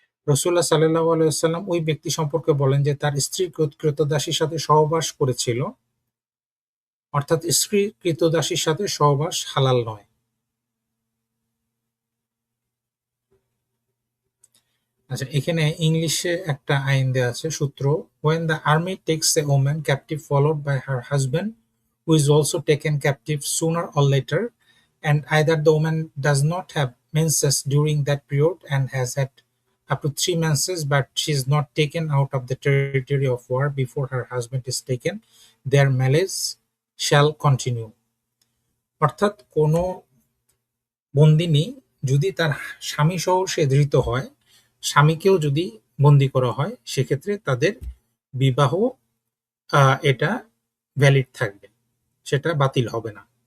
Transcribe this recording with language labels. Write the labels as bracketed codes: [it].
[bn] রাসূলুল্লাহ সাল্লাল্লাহু আলাইহি ওয়াসাল্লাম ওই ব্যক্তি সম্পর্কে বলেন যে তার স্ত্রী ক্রীতদাসীর সাথে সহবাস করেছিল, অর্থাৎ স্ত্রী ক্রীতদাসীর সাথে সহবাস হালাল নয়। আচ্ছা, এখানে ইংলিশে একটা আইন দেয়া আছে, সূত্র: [en] when the army takes a woman captive followed by her husband who is also taken captive sooner or later, and either the woman does not have menses during that period and has had up to 3 menses but she is not taken out of the territory of war before her husband is taken, their marriage shall continue. [bn] অর্থাৎ কোনো বন্দিনী যদি তার স্বামী সহ সে ধৃত হয়, স্বামীকেও যদি বন্দী করা হয়, সেক্ষেত্রে তাদের বিবাহ এটা ভ্যালিড থাকবে, সেটা বাতিল হবে না।